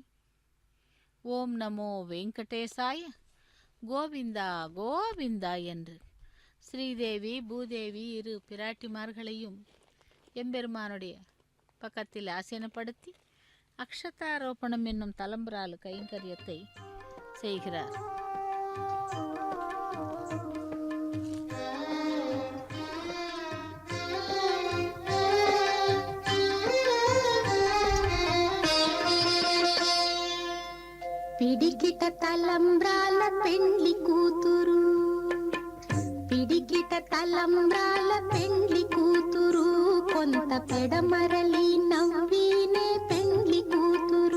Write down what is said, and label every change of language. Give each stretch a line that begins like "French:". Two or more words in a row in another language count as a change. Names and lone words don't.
Sanskrit: ॐ नमो वेङ्कटेशाय
Tamil: கோவிந்தா கோவிந்தா என்று ஸ்ரீதேவி பூதேவி இரு பிராட்டிமார்களையும் எம்பெருமானுடைய பக்கத்தில் ஆசீனப்படுத்தி அக்ஷதாரோபணம் என்னும் தலம்பரால் கைங்கரியத்தை செய்கிறார்.
Telugu: పిడికిట తలంబ్రాల పెండ్లి కూతురు, పిడికిట తలంబ్రాల పెండ్లి కూతురు, కొంత పెడమరలి నవ్వినే పెండ్లి కూతురు.